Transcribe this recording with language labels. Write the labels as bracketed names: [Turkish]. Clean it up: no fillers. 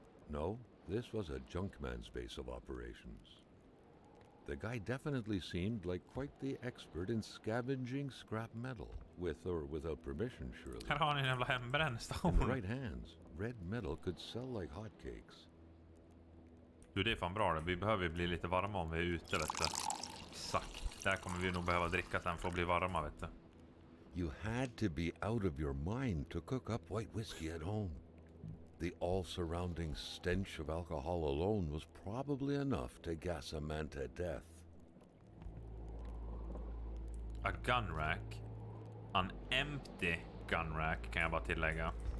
[English] No, this was a junkman's base of operations. The guy definitely seemed like quite the expert in scavenging scrap metal, with or without permission, surely. [Swedish] Här har ni en jävla [English] In the [Swedish] hembrännstånd. [English] right hands, red metal could sell like hotcakes. [Swedish] Du, det är fan bra det. Vi behöver bli lite varma om vi är ute, vet du. Exakt. Där kommer vi nog behöva dricka sen för att bli varma, vet du. [English] You had to be out of your mind to cook up white whiskey at home. The all-surrounding stench of alcohol alone was probably enough to gas a man to death. A gun rack. An empty gun rack [Swedish] kan jag bara tillägga.